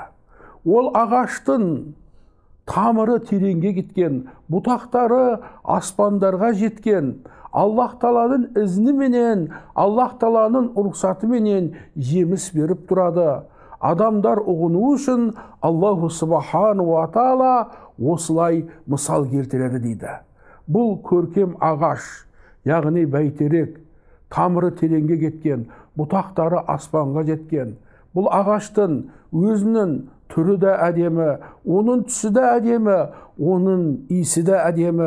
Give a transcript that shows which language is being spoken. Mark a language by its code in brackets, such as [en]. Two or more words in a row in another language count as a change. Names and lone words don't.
[kk] Ол ағаштың тамыры тереңге кеткен, бұтақтары аспандарға жеткен, Аллах Тааланың ізніменен, Аллах Тааланың рұқсатыменен жеміс беріп тұрады. Адамдар ұғыну үшін [ar] الله سبحانه وتعالى [kk] осылай мысал келтіреді дейді. Бұл көркем ағаш, яғни бәйтерек, тамыры тереңге кеткен, бұтақтары аспанға жеткен. Бұл ағаштың өзінің түрі де әдемі, оның түсі де әдемі, оның иісі де әдемі.